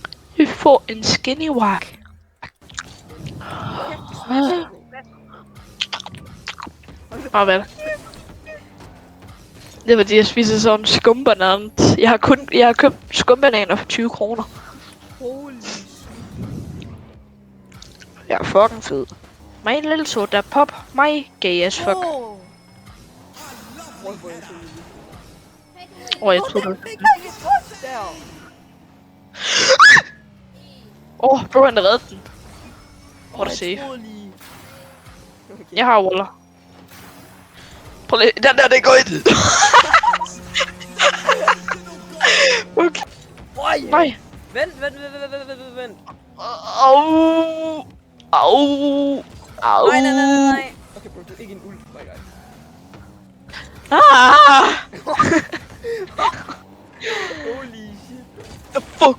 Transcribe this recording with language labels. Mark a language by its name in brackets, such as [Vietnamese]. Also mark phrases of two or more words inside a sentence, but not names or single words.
[Danish] Vi får en [English] skinny walk. [Danish] Og hvad? Det er fordi jeg spiser sådan en skumbanan. Jeg har købt skumbananer for 20 kroner. Holy Jeg er fucking fed. [English] My little soda pop, my gay as fuck. [Danish] Jeg tror det. Bro, han reddede den. Hvor er det safe? Jeg har waller. Prøv lige. Den der, det går ikke. Okay. Nej. Vent. Au. Au. Au. Nej. Okay, bro, du er ikke en ulv, [English] my guy. Ah. Holy shit. [Danish] Fuck.